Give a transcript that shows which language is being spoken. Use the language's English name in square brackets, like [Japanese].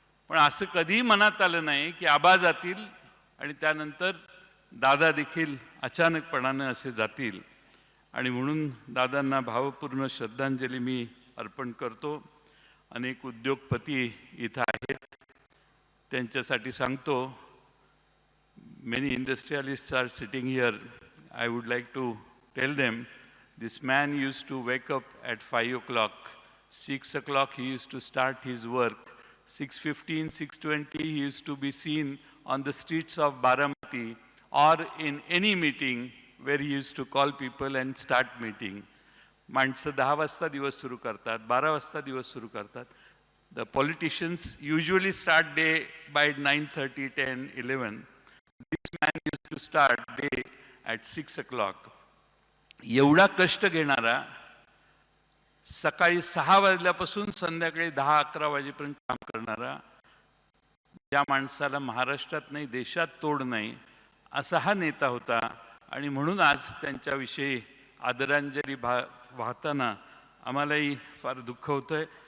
[Marathi] पण असं कधीही मनात आलं नाही की आबा जातील आणि त्यानंतर दादा देखील अचानकपणानं असे जातील. आणि म्हणून दादांना भावपूर्ण श्रद्धांजली मी अर्पण करतो. अनेक उद्योगपती इथं आहेत, त्यांच्यासाठी सांगतो. [English] Many industrialists are sitting here. I would like to tell them, this man used to wake up at 5 o'clock. 6 o'clock he used to start his work. 6:15, 6:20 he used to be seen on the streets of Baramati or in any meeting where he used to call people and start meeting. [Marathi] माणसं 10 वाजता दिवस सुरू करतात, 12 वाजता दिवस सुरू करतात. [English] The politicians usually start day by 9:30, 10, 11. This man used to start day at 6 o'clock. [Marathi] एवढा कष्ट घेणारा, सकाळी 6 वाजल्यापासून संध्याकाळी 10-11 वाजेपर्यंत काम करणारा, ज्या माणसाला महाराष्ट्रात नाही देशात तोड नाही, असा हा नेता होता. आणि म्हणून आज त्यांच्याविषयी आदरांजली वाहताना आम्हालाही फार दुःख होतंय.